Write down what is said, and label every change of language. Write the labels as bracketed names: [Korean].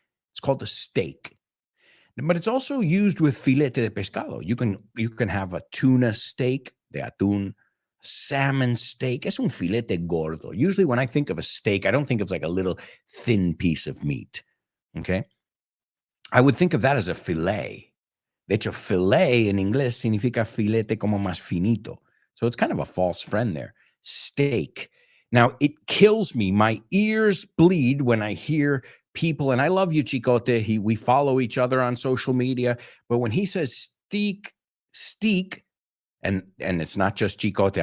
[English] It's called a steak. But it's also used with [Spanish] filete de pescado. [English] You can have a tuna steak de atún, salmon steak. [Spanish] Es un filete gordo. [English] Usually when I think of a steak, I don't think of like a little thin piece of meat. Okay? I would think of that as a filet. [Spanish] De hecho, filet in inglés significa filete como más finito. [English] So it's kind of a false friend there. Steak. Now, it kills me. My ears bleed when I hear people, and I love you, Chicote. We follow each other on social media. But when he says steak, and it's not just Chicote.